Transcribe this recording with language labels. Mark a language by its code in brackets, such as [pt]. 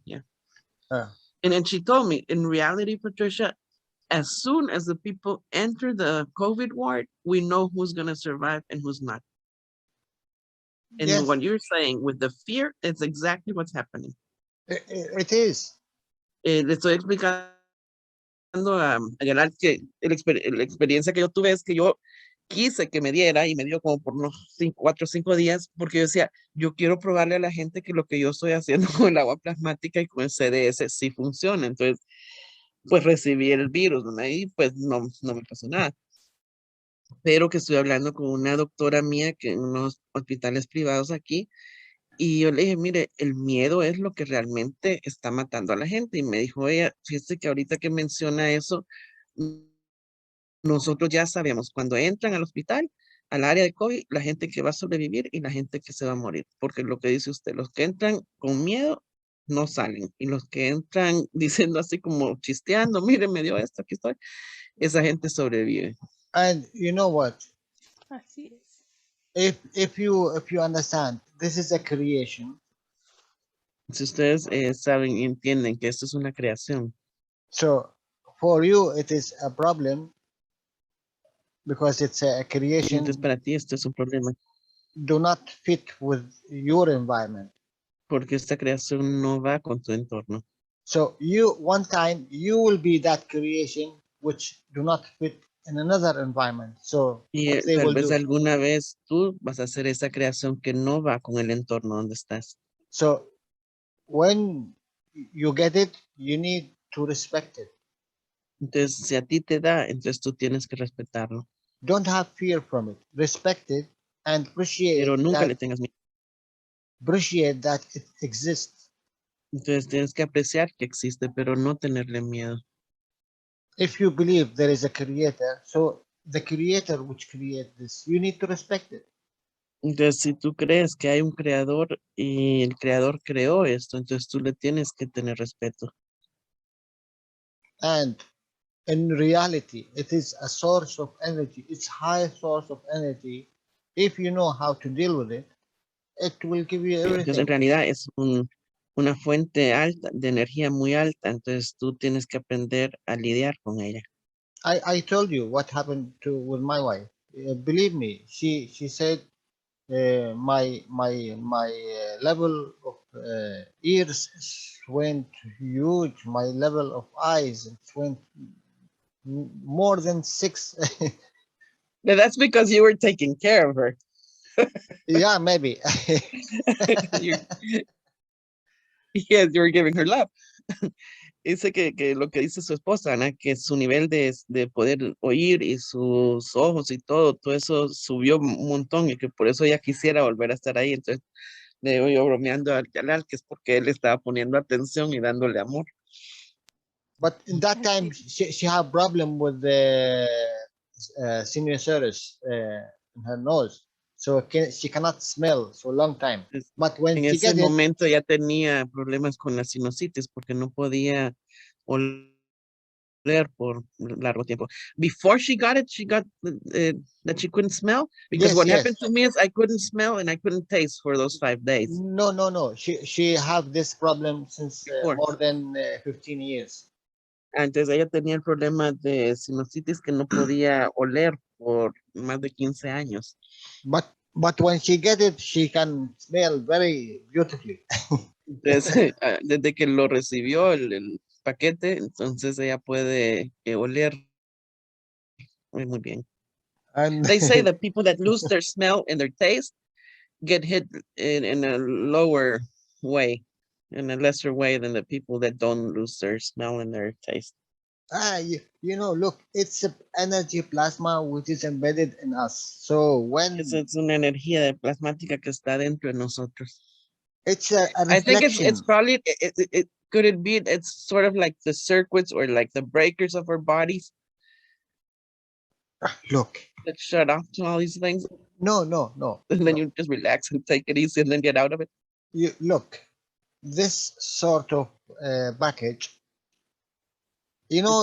[en] Yeah. Uh, And then she told me, in reality, Patricia, as soon as the people enter the COVID ward, we know who's going to survive and who's not. And yes, what you're saying with the fear, it's exactly what's happening. it is. [es] Le estoy explicando a Jalal que la experiencia que yo tuve es que yo quise que me diera y me dio como por unos 4 o 5 días, porque yo decía, yo quiero probarle a la gente que lo que yo estoy haciendo con el agua plasmática y con el CDS sí funciona. Entonces, pues recibí el virus, ¿no? Y pues no me pasó nada. Pero que estoy hablando con una doctora mía que en unos hospitales privados aquí, y yo le dije, mire, el miedo es lo que realmente está matando a la gente. Y me dijo ella, fíjese que ahorita que menciona eso, nosotros ya sabemos cuando entran al hospital, al área de COVID, la gente que va a sobrevivir y la gente que se va a morir. Porque lo que dice usted, los que entran con miedo no salen. Y los que entran diciendo así como chisteando, mire, me dio esto, aquí estoy, esa gente sobrevive. [en] And you know what? [es] Así es. [en] If you understand, this is a creation. [es] Si ustedes saben y entienden que esto es una creación, [en] So for you, it is a problem because it's a creation. [es] entonces para ti esto es un problema, [en] Do not fit with your environment. [es] porque esta creación no va con tu entorno. [en] So you one time you will be that creation which do not fit in another environment. So [es] Y [en] what they [es] tal [en] will [es] vez [en] do. [es] alguna vez tú vas a hacer esa creación que no va con el entorno donde estás. [en] So when you get it, you need to respect it. [es] Entonces, si a ti te da, entonces tú tienes que respetarlo, [en] Don't have fear from it. Respect it and [es] pero nunca le tengas miedo. [en] appreciate that it exists. [es] Entonces, tienes que apreciar que existe, pero no tenerle miedo. [en] If you believe there is a creator, so the creator which create this, you need to respect it. [es] Entonces, si tú crees que hay un creador y el creador creó esto, entonces tú le tienes que tener respeto. [en] And in reality, it is a source of energy. It's high source of energy. If you know how to deal with it, it will give you [es] Entonces, en realidad es una fuente alta, de energía muy alta, entonces tú tienes que aprender a lidiar con ella. [en] I told you what happened to with my wife. Believe me, she said my level of ears went huge. My level of eyes went more than 6. But that's because you were taking care of her. Yeah, maybe. Yes, you were giving her love. [es] Dice que lo que dice su esposa, Ana, que su nivel de poder oír y sus ojos y todo eso subió un montón y que por eso ella quisiera volver a estar ahí. Entonces, le digo yo bromeando al Jalal que es porque él estaba poniendo atención y dándole amor. [en] But in that time, she had problem with the sinusoidus in her nose, so she cannot smell for a long time. [es] Entonces, [en] But when [es] en [en] she [es] ese [en] get it, [es] momento ya tenía problemas con la sinusitis porque no podía oler por largo tiempo. [en] Before she got it, she got that she couldn't smell. Because yes, what yes. happened to me is I couldn't smell and I couldn't taste for those 5 days No. She have this problem since before. more than 15 years. [es] Antes ella tenía el problema de sinusitis que no podía oler por más de 15 años. [en] But when she get it, she can smell very beautifully. [es] Entonces, desde que lo recibió, paquete, entonces ella puede oler muy bien. [en] And They say that people that lose their smell and their taste get hit in a lower way, in a lesser way than the people that don't lose their smell and their taste. you know, look, it's an energy plasma which is embedded in us. So when [es] Es una energía de plasmática que está dentro de nosotros. [en] it's a I think it's reflection. probably could it be it's sort of like the circuits or like the breakers of our bodies Look, that shut off to all these things, no, and then you just relax and take it easy and then get out of it. you look, this sort of package, you know,